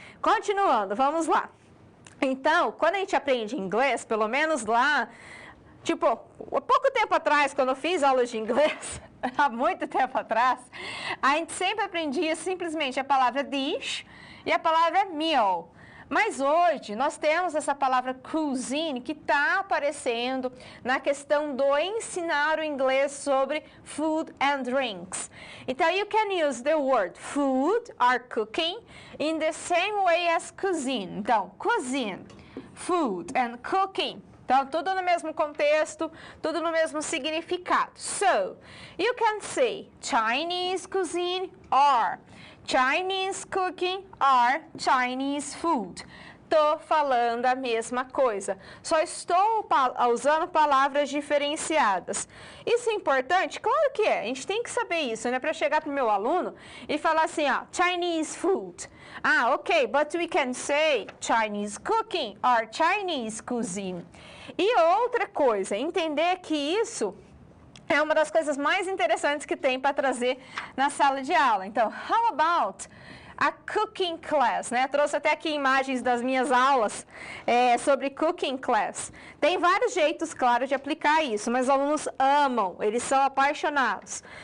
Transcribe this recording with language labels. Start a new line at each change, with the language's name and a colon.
Portuguese: Continuando, vamos lá. Então, quando a gente aprende inglês, pelo menos lá, tipo, há pouco tempo atrás, quando eu fiz aulas de inglês, há muito tempo atrás, a gente sempre aprendia simplesmente a palavra dish e a palavra meal. Mas hoje nós temos essa palavra cuisine que está aparecendo na questão do ensinar o inglês sobre food and drinks.
English: Então, you can use the word food or cooking in the same way as cuisine.
Portuguese: Então, cuisine, food and cooking. Então, tudo no mesmo contexto, tudo no mesmo significado.
English: So, you can say Chinese cuisine or Chinese cooking or Chinese food.
Portuguese: Estou falando a mesma coisa, só estou usando palavras diferenciadas. Isso é importante? Claro que é, a gente tem que saber isso, né? Para chegar para o meu aluno e falar assim, ó, Chinese food.
English: Ah, ok, but we can say Chinese cooking or Chinese cuisine.
Portuguese: E outra coisa, entender que isso é uma das coisas mais interessantes que tem para trazer na sala de aula.
English: Então, how about a cooking class, né?
Portuguese: Trouxe até aqui imagens das minhas aulas sobre cooking class. Tem vários jeitos, claro, de aplicar isso, mas os alunos amam, eles são apaixonados.